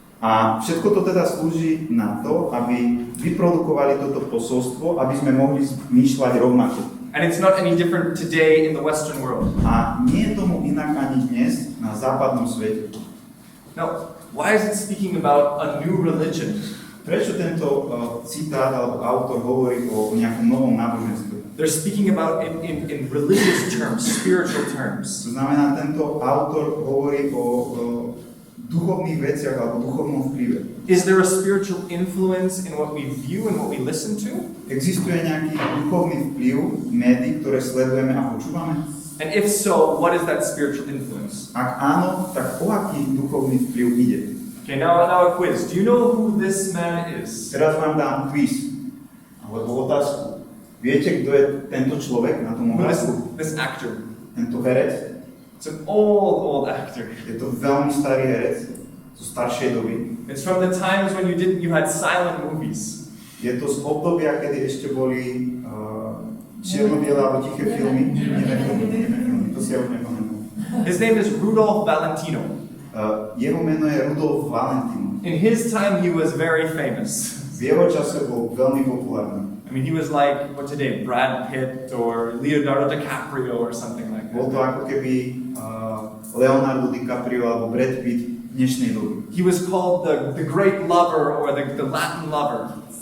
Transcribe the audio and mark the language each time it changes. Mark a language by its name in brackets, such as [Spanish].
[Slovak] A všetko to teda slúži na to, aby vyprodukovali toto posolstvo, aby sme mohli zmýšľať rovnako. [English] And it's not any different today in the Western world. [Slovak] A nie je tomu inak ani dnes na západnom svete. [English] Now, why is it speaking about a new religion? [Slovak] Prečo tento citát alebo autor hovorí o nejakom novom náboženstve? [English] They're speaking about it in religious terms, spiritual terms. [Slovak] To znamená, tento autor hovorí o duchovných veciach alebo duchovnom vplyve. [English] Is there a spiritual influence in what we view and what we listen to? [Slovak] Existuje nejaký duchovný vplyv médií, ktoré sledujeme a počúvame? [English] And if so, what is that spiritual influence? [Slovak] Ak áno, tak o aký duchovný vplyv ide? [English] Okay, now a quiz. Do you know who this man is? [Slovak] Teraz vám dám quiz, alebo otázku. Viete, kto je tento človek na tom obrázku? [English] This actor. [Slovak] Tento herec? [English] It's an old actor. [Slovak] Je to veľmi starý herec, zo staršej doby. [English] It's from the times when you had silent movies. [Slovak] Je to z obdobia, kedy ešte boli čierno-biele alebo tiché filmy. To si ja už nepamätám. [English] His name is Rudolph Valentino. [Slovak] Jeho meno je Rudolf Valentino. [English] In his time, he was very famous. [Slovak] V jeho čase bol veľmi populárny. [English] I mean, he was like, what today, Brad Pitt or Leonardo DiCaprio or something like that. [Slovak] Bol to ako keby Leonardo DiCaprio alebo Brad Pitt dnešnej doby. [English] He was called the great lover or the Latin lover.